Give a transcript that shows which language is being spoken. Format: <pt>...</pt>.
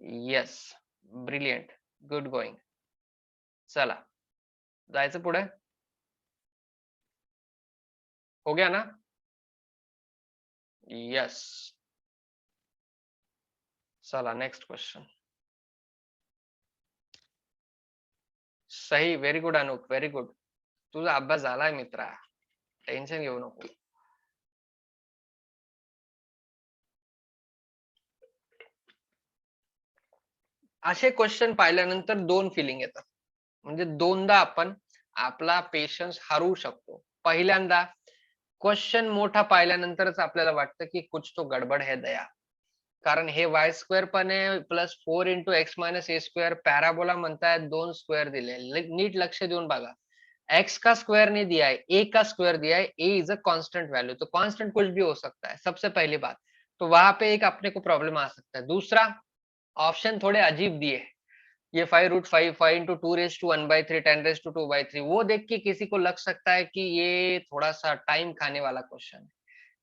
<en>Yes, brilliant, good going.</en> <mr>चला, जायचं पुढे,</mr> <hi>हो गया ना?</hi> <mr>यस, चला नेक्स्ट क्वेश्चन। सही, very good Anup, very good. तुझा अभ्यास झालाय मित्रा, टेन्शन घेऊ नको. असे क्वेश्चन पाहिल्यानंतर दोन फिलिंग येतात. म्हणजे दोनदा आपण आपला पेशन्स हरवू शकतो. पहिल्यांदा क्वेश्चन मोठा पाहिल्यानंतरच आपल्याला वाटतं की</mr> <hi>कुछ तो गडबड है दया.</hi> <mr>कारण हे वाय स्क्वेअर पण आहे प्लस 4 इंटू एक्स मायनस ए स्क्वेअर, पॅराबोला म्हणतायत दोन स्क्वेअर दिले. नीट लक्ष देऊन बघा.</mr> <hi>एक्स का स्क्वायर नहीं दिया है, ए का स्क्वायर दिया है.</hi> <en>A is a constant value,</en> <hi>तो कांस्टेंट कुछ भी हो सकता है, सबसे पहली बात. तो वहां पे एक अपने को प्रॉब्लम आ सकता है. दूसरा, ऑप्शन थोड़े अजीब दिए. ये 5√5, 5 into 2 raised to 1/3, 10 raised to 2/3, वो देख के किसी को लग सकता है कि ये थोड़ा सा टाइम खाने वाला क्वेश्चन है.</hi>